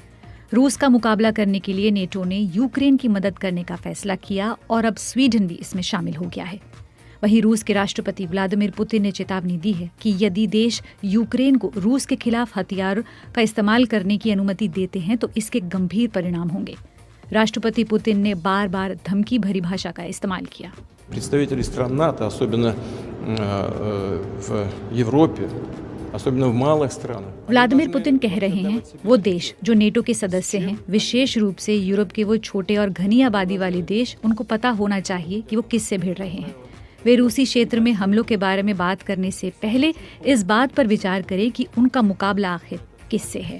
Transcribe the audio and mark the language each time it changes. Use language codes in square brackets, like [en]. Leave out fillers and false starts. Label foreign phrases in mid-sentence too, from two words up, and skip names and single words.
[hi] रूस का मुकाबला करने के लिए नेटो ने यूक्रेन की मदद करने का फैसला किया और अब स्वीडन भी इसमें शामिल हो गया है। वहीं रूस के राष्ट्रपति व्लादिमीर पुतिन ने चेतावनी दी है कि यदि देश यूक्रेन को रूस के खिलाफ हथियार का इस्तेमाल करने की अनुमति देते हैं तो इसके गंभीर परिणाम होंगे। राष्ट्रपति पुतिन ने बार बार धमकी भरी भाषा का इस्तेमाल किया। [ru] Представители стран НАТО, особенно в Европе, особенно в малых странах. [hi] व्लादिमीर पुतिन कह रहे हैं वो देश जो नेटो के सदस्य हैं, विशेष रूप से यूरोप के वो छोटे और घनी आबादी वाले देश, उनको पता होना चाहिए कि वो किससे भिड़ रहे हैं। वे रूसी क्षेत्र में हमलों के बारे में बात करने से पहले इस बात पर विचार करें कि उनका मुकाबला आखिर किससे है।